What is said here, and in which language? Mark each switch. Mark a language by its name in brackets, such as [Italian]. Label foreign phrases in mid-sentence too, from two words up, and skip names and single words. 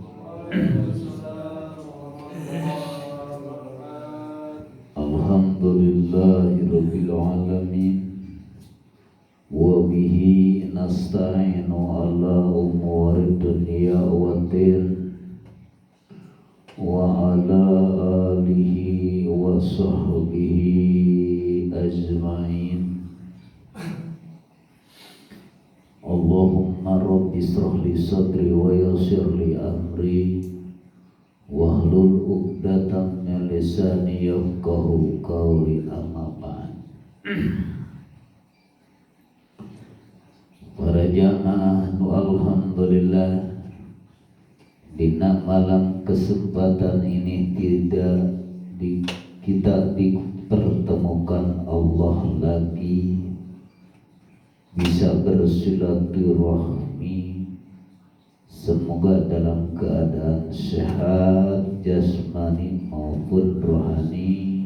[Arabic] الحمد لله رب العالمين وبه نستعين على أمور الدنيا والدين وعلى آله وصحبه أجمعين. اللهم رب اشرح لي صدري ويسر لي أمري واحلل عقدة من لساني يفقهوا قولي أما بعد. [Indonesian] Para jamaah nu alhamdulillah, dina malam kesempatan ini kita dipertemukan Allah lagi, bisa bersilaturahmi. Semoga dalam keadaan sehat jasmani maupun rohani.